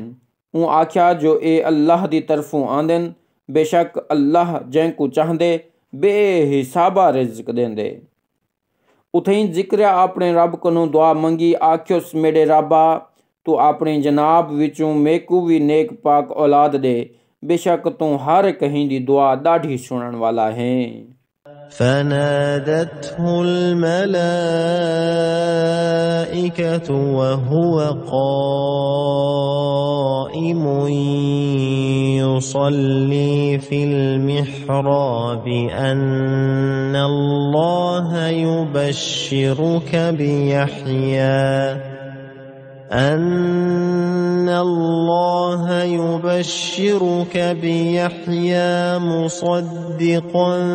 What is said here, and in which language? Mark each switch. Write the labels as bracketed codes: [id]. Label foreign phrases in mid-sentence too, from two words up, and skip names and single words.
[skr] اوں آکھیا جو اے اللہ دی طرفوں آندن بیشک اللہ جیکوں چاہدے بے حسابا رزق دیندے. اتھائیں زکریا اپݨے رب کولوں دعا منگی آکھیوس میرے ربا تو اپݨے جناب وچوں میکوں بھی نیک پاک اولاد دے بیشک تو ہر کہیں دی دعا ڈاڈھی سݨن والا ہے. [ar] فنادته الملائكة وهو قائم يصلي في المحراب أن الله يبشرك بيحيى مصدقا